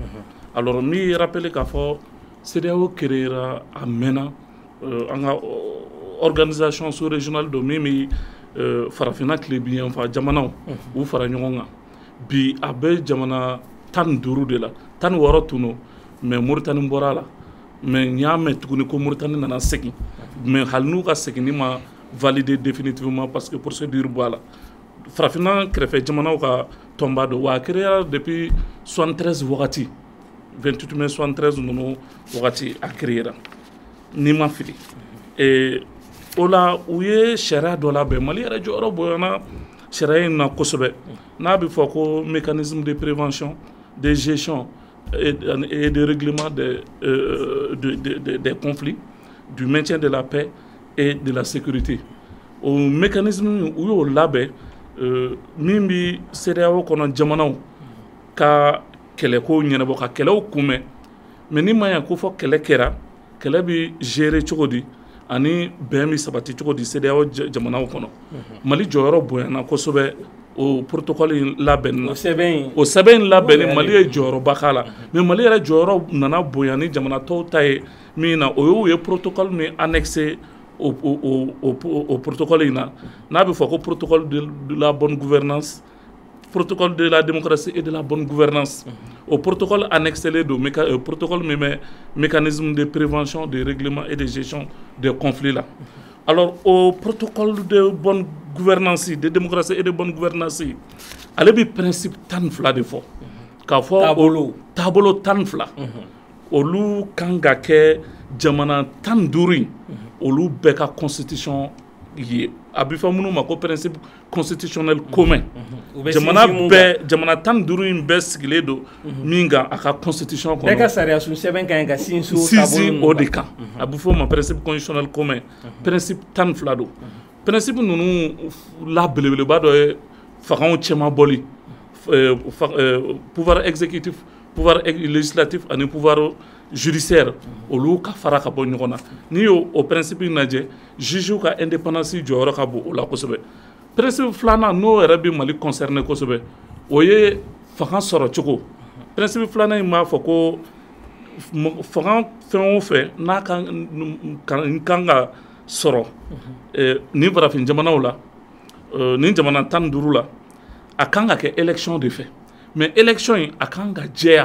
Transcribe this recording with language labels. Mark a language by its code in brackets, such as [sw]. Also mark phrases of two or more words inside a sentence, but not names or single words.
[bm] Alors n b'i rappeler k'a fɔ CEDEAO créera a mɛnna an ka [fr] organisation sous-régionale [bm] don min bɛ farafinna tilebiyanfan jamanaw u fara ɲɔgɔn kan. Bi a bɛ jamana 15 de la 16 tun don mais Mauritanie bɔra la mais n y'a mɛn tuguni ko Mauritanie nana segin mais hali n'u ka seginni ma [fr] valider définitivement parce que procédure [bm] bɔ a la. Farafinna kɛrɛfɛ jamanaw ka tɔnba don wa a créera depuis 73 wagati 28 mai 73 ninnu wagati a créera n'i ma fili. O la u ye sariya dɔ labɛn Mali yɛrɛ jɔyɔrɔ bonyana sariya in na kosɛbɛ n'a bɛ fɔ ko [fr] mécanisme de prévention de gestion et de règlement des conflits, du maintien de la paix et de la sécurité. [bm] O mécanisme u y'o labɛn min bɛ CEDEAO kɔnɔ jamanaw ka kɛlɛko ɲɛnabɔ ka kɛlɛw kunbɛn mais ni ma ɲɛ ko fɔ kɛlɛ kɛra kɛlɛ bɛ gérer cogo di ani bɛn bɛ sabati cogo di CEDEAO jamanaw kɔnɔ. Mali jɔyɔrɔ bonyana kosɛbɛ o protocole in labɛnni na. O sɛbɛn in labɛnni Mali ye jɔyɔrɔba k'a la mais Mali yɛrɛ jɔyɔrɔ nana bonya ni jamana tɔw ta ye min na o ye protocole min annexé o protocole in na n'a bɛ fɔ ko [fr] protocole de la bonne gouvernance, protocole de la démocratie et de la bonne gouvernance. [bm] O [fr] protocole annexé [bm] don protocole min bɛ [fr] mécanisme de prévention, de règlement et de gestion des conflits [bm] là. [fr] Alors au protocole de bonne gouvernance, de démocratie et de bonne gouvernance [bm] ale bɛ principe 12 de fɔ k'a fɔ taabolo 12 olu kan ka kɛ jamana 15 olu bɛɛ ka constitution ye a bɛ fɔ minnu ma ko [fr] principe constitutionnel commun [bm] jamana 15 in bɛɛ sigilen don min kan a ka constitution kɔnɔ bɛɛ ka sariya sun sɛbɛn ka ɲi ka sinsin o de kan a bɛ fɔ o ma [fr] principe constitutionnel commun principe 12 [bm] don principe ninnu la belebeleba dɔ ye fangaw cɛman bɔli [fr] pouvoir exécutif pouvoir législatif [bm] ani [fr] pouvoir judiciaire [bm] olu ka fara ka bɔ ɲɔgɔn na n'i y'o o principe lajɛ [fr] juge ka indépendance [bm] jɔyɔrɔ ka bon o la kosɛbɛ principe filanan n'o yɛrɛ bɛ Mali concerné kosɛbɛ o ye fanga sɔrɔ cogo principe filanan in b'a fɔ ko fanga fɛn o fɛn n'a kan ka sɔrɔ nin farafin jamanaw la nin jamana 15 la a kan ka kɛ élection de fɛ mais élection in a kan ka jɛya